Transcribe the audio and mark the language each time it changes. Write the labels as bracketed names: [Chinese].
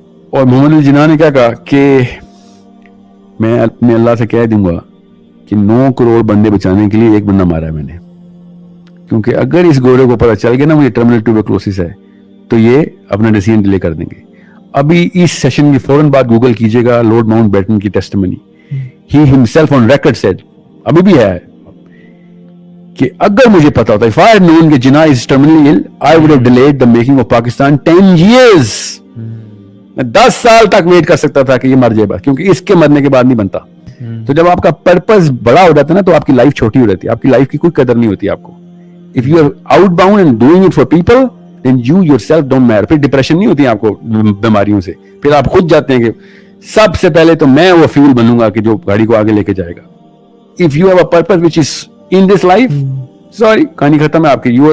[Urdu] اور محمد الجناح نے کیا کہا کہ میں اپنے اللہ سے کہہ دوں گا کہ 9 کروڑ بندے بچانے کے لیے ایک بندہ مارا ہے میں نے، کیونکہ اگر اس گورے کو پتہ چل گیا نا مجھے ٹرمینل ٹیوبرکلوسس ہے تو یہ اپنا ڈیسیژن ڈیلے کر دیں گے. ابھی اس سیشن کی فوراً بعد گوگل کیجیے گا لارڈ ماؤنٹ بیٹن کی testimony. [English] he himself on record said, [Urdu] ابھی بھی ہے، کہ اگر مجھے پتا ہوتا [English] if I had known کہ Jinnah is terminally ill I would have delayed the making of Pakistan 10 years. [Urdu] میں 10 سال تک ویٹ کر سکتا تھا کہ یہ مر جائے بس، کیونکہ اس کے مرنے کے بعد نہیں بنتا. تو جب آپ کا پرپز بڑا ہو جاتا ہے نا تو آپ کی لائف چھوٹی ہو جاتی ہے، آپ کی لائف کی کوئی قدر نہیں ہوتی آپ کو. [English] if you are outbound and doing it for people then you yourself don't matter. [Urdu] پھر ڈپریشن نہیں ہوتی آپ کو بیماریوں سے، پھر آپ خود جاتے ہیں کہ سب سے پہلے تو میں وہ فیول بنوں گا کہ جو گاڑی کو آگے لے کے جائے گا. [English] if you have a purpose which is in this life, sorry [Urdu] کہانی ختم ہے آپ کی.